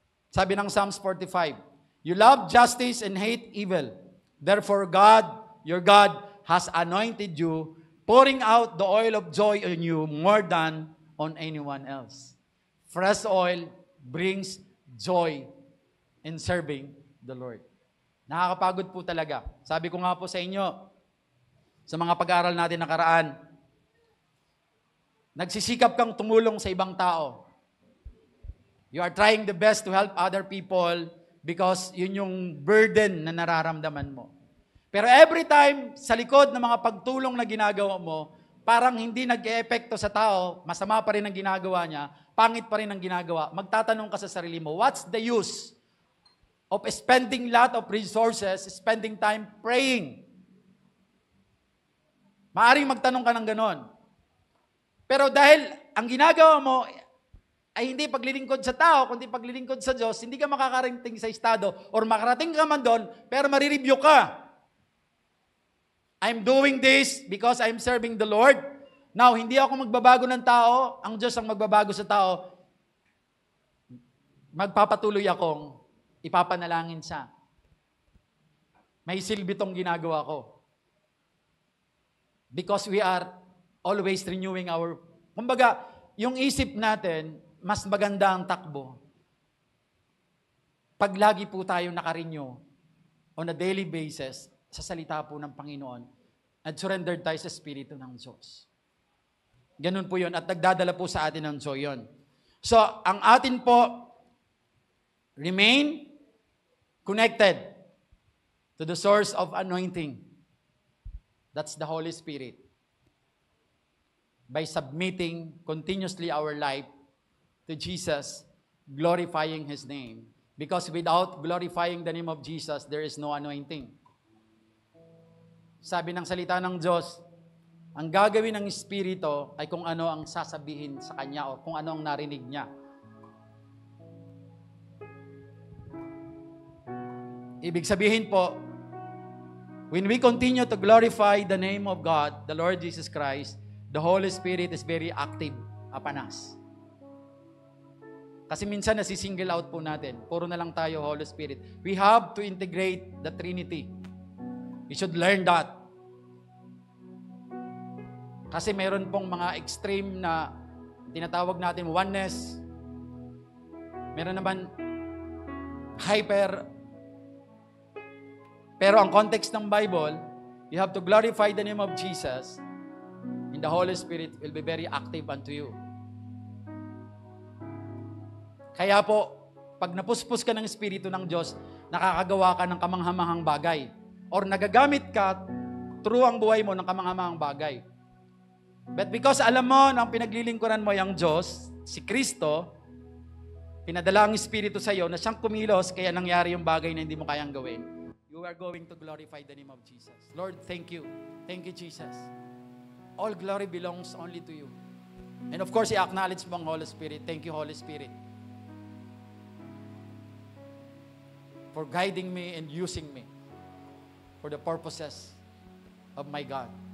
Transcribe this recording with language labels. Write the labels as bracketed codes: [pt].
[tl] Sabi ng [en] Psalms 45, you love justice and hate evil. Therefore, God, your God, has anointed you, pouring out the oil of joy on you more than on anyone else. Fresh oil brings joy in serving the Lord. [tl] Nakakapagod po talaga. Sabi ko nga po sa inyo, sa mga pag-aaral natin nakaraan, nagsisikap kang tumulong sa ibang tao. [en] You are trying the best to help other people because [tl] yun yung burden na nararamdaman mo. Pero every time, sa likod ng mga pagtulong na ginagawa mo, parang hindi nag-e-epekto sa tao, masama pa rin ang ginagawa niya, pangit pa rin ang ginagawa, magtatanong ka sa sarili mo, [en] what's the use of spending lot of resources, spending time praying? [tl] Maaring magtanong ka ng ganon. Pero dahil ang ginagawa mo ay hindi paglilingkod sa tao, kundi paglilingkod sa Diyos, hindi ka makakarating sa estado or makarating ka man doon, pero marireview ka. [en] I'm doing this because I'm serving the Lord. [tl] Now, hindi ako magbabago ng tao, ang Diyos ang magbabago sa tao. Magpapatuloy akong ipapanalangin siya. May silbi tong ginagawa ko. [en] Because we are always renewing our... [tl] Kumbaga, yung isip natin, mas maganda ang takbo. Pag lagi po tayo nakarenew [en] on a daily basis, [tl] sa salita po ng Panginoon, at surrendered tayo sa Espiritu ng Diyos. Ganun po yun, at nagdadala po sa atin ng joy yun. [en] So, [tl] ang atin po, [en] remain connected to the source of anointing. That's the Holy Spirit. By submitting continuously our life to Jesus, glorifying His name. Because without glorifying the name of Jesus, there is no anointing. [tl] Sabi ng salita ng Diyos, ang gagawin ng Espiritu ay kung ano ang sasabihin sa Kanya o kung ano ang narinig niya. Ibig sabihin po, [en] when we continue to glorify the name of God, the Lord Jesus Christ, the Holy Spirit is very active upon us. [tl] Kasi minsan nasisingle out po natin. Puro na lang tayo, Holy Spirit. [en] We have to integrate the Trinity. We should learn that. [tl] Kasi meron pong mga extreme na tinatawag natin oneness. Meron naman hyper. Pero ang context ng [en] Bible, you have to glorify the name of Jesus and the Holy Spirit will be very active unto you. [tl] Kaya po, pag napuspos ka ng Espiritu ng Diyos, nakakagawa ka ng kamanghamahang bagay. Or nagagamit ka through ang buhay mo ng kamanghamahang bagay. But because alam mo na ang pinaglilingkuran mo yung Diyos, si Kristo, pinadala ang Espiritu sa iyo na siyang kumilos kaya nangyari yung bagay na hindi mo kayang gawin. You [en] we are going to glorify the name of Jesus. Lord, thank you. Thank you, Jesus. All glory belongs only to you. And of course, [tl] i-acknowledge mo ang [en] Holy Spirit. Thank you, Holy Spirit, for guiding me and using me for the purposes of my God.